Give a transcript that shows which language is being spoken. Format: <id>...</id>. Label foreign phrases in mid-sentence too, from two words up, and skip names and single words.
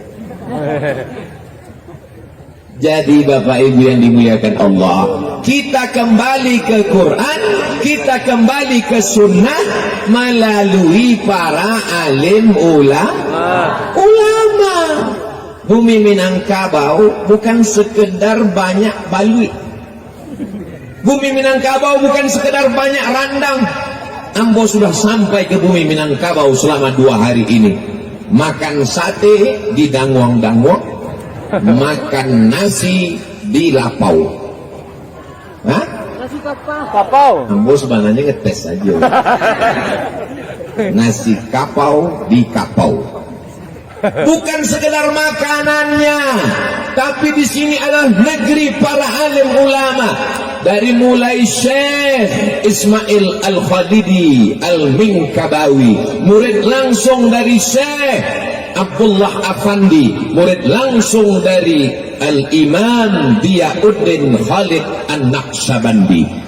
<id>Jadi Bapak Ibu yang dimuliakan Allah, kita kembali ke Quran, kita kembali ke Sunnah melalui para alim ulama. Bumi Minangkabau bukan sekedar banyak balui. Bumi Minangkabau bukan sekedar banyak randang. Ambo sudah sampai ke bumi Minangkabau selama 2 hari ini. Makan sate di Dangwang-Dangwang, makan nasi di Lapau. Hah? Nasi kapau. Ambo sebenarnya ngetes aja. Nasi kapau di Kapau. Bukan sekedar makanannya, tapi di sini adalah negeri para alim ulama. Dari mulai Syekh Ismail Al-Khadidi Al-Minkabawi, murid langsung dari Syekh Abdullah Afandi, murid langsung dari Al-Imam Diyauddin Khalid An-Naqsyabandi.</id>